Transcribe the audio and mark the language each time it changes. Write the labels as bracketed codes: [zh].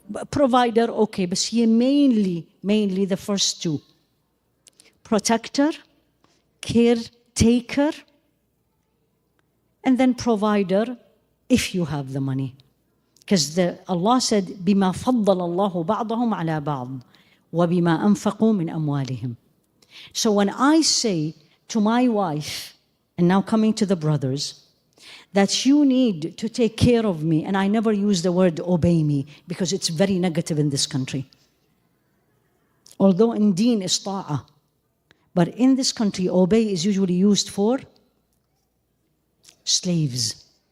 [en] provider, okay, but here mainly the first two. Protector, caretaker, and then provider if you have the money. Because Allah said, [ar] بِمَا فَضَّلَ اللَّهُ بَعْضَهُمْ عَلَى بَعْضٍ وَبِمَا أَنفَقُوا مِنْ أَمْوَالِهِمْ. [en] So when I say to my wife, and now coming to the brothers, that you need to take care of me, and I never use the word obey me because it's very negative in this country. Although in deen is ta'ah, but in this country obey is usually used for slaves.